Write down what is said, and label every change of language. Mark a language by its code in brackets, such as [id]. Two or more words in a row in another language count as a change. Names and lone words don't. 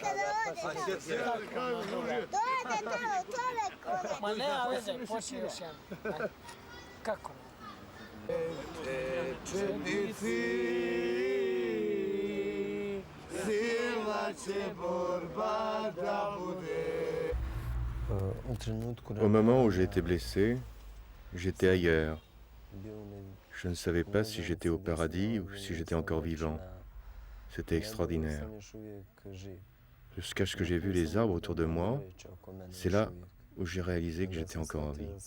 [sr] Ma nema veze, počni još jedan. Kako? Četnici, silna će borba da bude. [fr] Au moment où j'ai été blessé, j'étais ailleurs. Je ne savais pas si j'étais au paradis ou si j'étais encore vivant. C'était extraordinaire. Jusqu'à ce que j'ai vu les arbres autour de moi, c'est là où j'ai réalisé que j'étais encore en vie.